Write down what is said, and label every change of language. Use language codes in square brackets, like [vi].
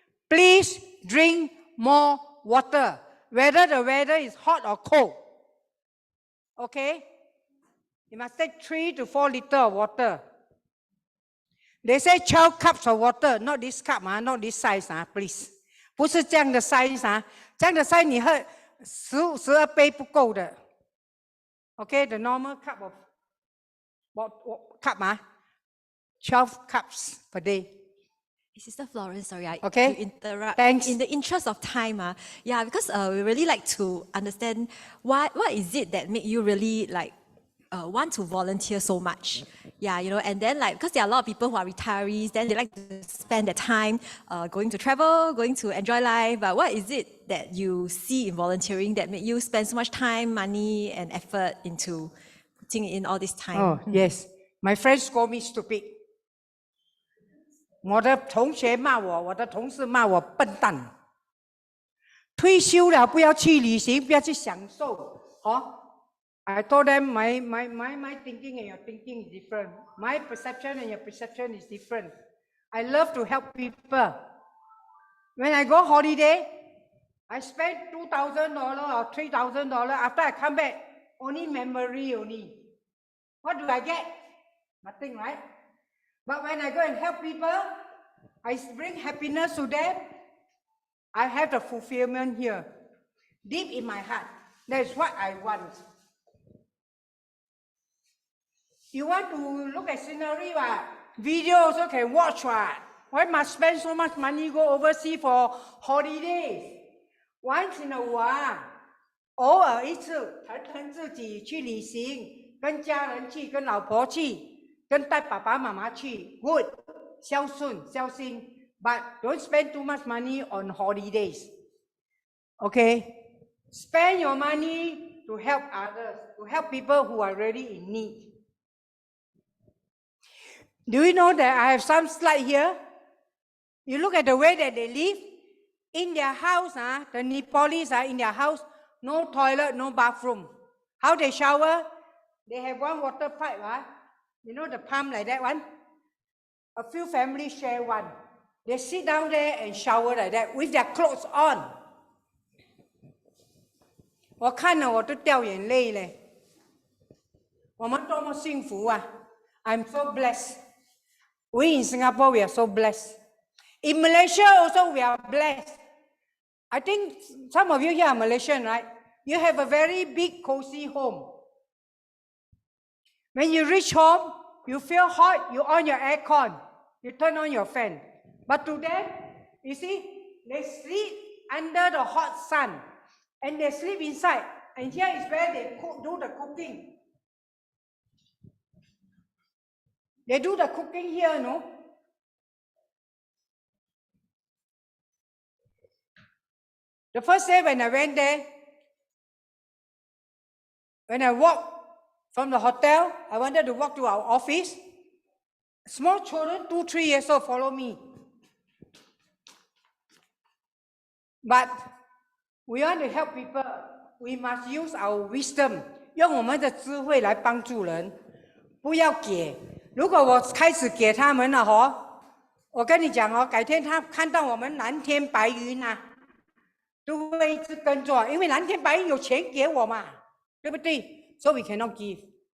[en] Please drink more water, whether the weather is hot or cold. Okay? You must take 3 to 4 liters of water. They say 12 cups of water, not this cup, not this size, please. [zh] 不是这样的 size 这样的 size 你喝12杯不够的。 [en] Okay, the normal cup of cup 12 cups per day. Sister Florence, sorry, I Okay. to interrupt. Thanks. In the interest of time, yeah, because we really like to understand what is it that make you really like want to volunteer so much. Yeah, you know, and then like, because there are a lot of people who are retirees, then they like to spend their time going to travel, going to enjoy life. But what is it that you see in volunteering that make you spend so much time, money, and effort into putting in all this time? Oh, yes. My friends call me stupid. [zh] 我的同学骂我，我的同事骂我笨蛋。退休了不要去旅行，不要去享受， [en] I told them my thinking and your thinking is different. My perception and your perception is different. I love to help people. When I go holiday, I spend $2,000 or $3,000. After I come back, only memory only. What do I get? Nothing, right? But when I go and help people, I bring happiness to them. I have the fulfillment here, deep in my heart. That's what I want. You want to look at scenery, what? Video also can watch, what? Why must spend so much money go overseas for holidays? [zh] Once in a while, 偶尔一次，疼疼自己去旅行，跟家人去，跟老婆去，跟带爸爸妈妈去 ，good， 孝顺孝心。 [en] But don't spend too much money on holidays. Okay? Spend your money to help others, to help people who are really in need. Do you know that I have some slide here? You look at the way that they live. In their house, the Nepalese are in their house, no toilet, no bathroom. How they shower? They have one water pipe, you know the pump like that one? A few families share one. They sit down there and shower like that with their clothes on. [zh] 我看了我都掉眼泪嘞。我们多么幸福啊 ！ I'm so blessed. [en] We in Singapore, we are so blessed. In Malaysia also, we are blessed. I think some of you here are Malaysian, right? You have a very big, cozy home. When you reach home, you feel hot, you on your aircon, you turn on your fan. But to them, you see, they sleep under the hot sun, and they sleep inside. And here is where they do the cooking. They do the cooking here, no? The first day when I went there, when I walked from the hotel, I wanted to walk to our office. Small children, 2, 3 years old, follow me. But we want to help people. We must use our wisdom. [zh] 用我们的智慧来帮助人，不要给。如果我开始给他们了我跟你讲改天他看到我们蓝天白云都会一直跟着，因为蓝天白云有钱给我嘛，对不对 ？ So we cannot give.